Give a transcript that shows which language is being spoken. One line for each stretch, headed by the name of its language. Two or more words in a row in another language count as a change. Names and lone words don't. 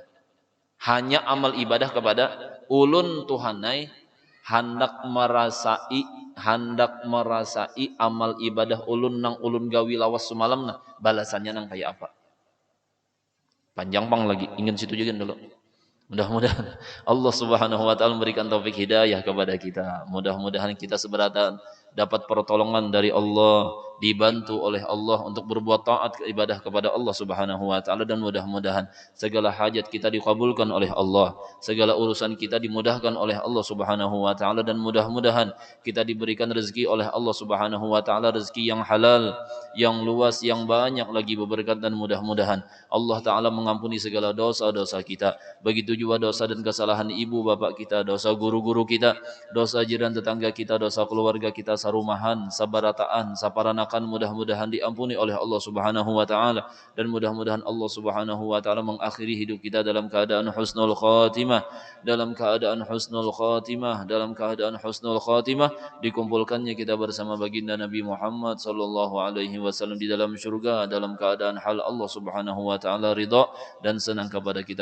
Banjar: Hanya amal ibadah kepada ulun tuhanai, hendak merasai amal ibadah ulun nang ulun gawi lawas semalam nah, balasannya nang kayak apa. Panjang pang lagi, ingin situ juga dulu.
Indonesian: Mudah-mudahan Allah
Arabic: سبحانه وتعالى
Indonesian: memberikan taufik hidayah kepada kita. Mudah-mudahan kita seberatan dapat pertolongan dari Allah, dibantu oleh Allah untuk berbuat taat ibadah kepada Allah
Arabic: سبحانه وتعالى,
Indonesian: dan mudah-mudahan segala hajat kita dikabulkan oleh Allah, segala urusan kita dimudahkan oleh Allah
Arabic: سبحانه وتعالى,
Indonesian: dan mudah-mudahan kita diberikan rezeki oleh Allah
Arabic: سبحانه وتعالى,
Indonesian: rezeki yang halal, yang luas, yang banyak lagi berberkat, dan mudah-mudahan Allah taala mengampuni segala dosa-dosa kita. Begitu juga dosa dan kesalahan ibu bapak kita, dosa guru-guru kita, dosa jiran tetangga kita, dosa keluarga kita,
Banjar: sarumahan, sabarataan, saparanakan,
Indonesian: mudah-mudahan diampuni oleh Allah
Arabic: سبحانه وتعالى,
Indonesian: dan mudah-mudahan Allah
Arabic: سبحانه وتعالى
Indonesian: mengakhiri hidup kita dalam keadaan
Arabic: حسن الخاتمة,
Indonesian: dalam keadaan
Arabic: حسن الخاتمة,
Indonesian: dalam keadaan
Arabic: حسن الخاتمة,
Indonesian: dikumpulkannya kita bersama baginda Nabi Muhammad
Arabic: صلى الله عليه وسلم
Indonesian: di dalam syurga dalam keadaan hal Allah
Arabic: سبحانه وتعالى
Indonesian: ridha dan senang kepada kita.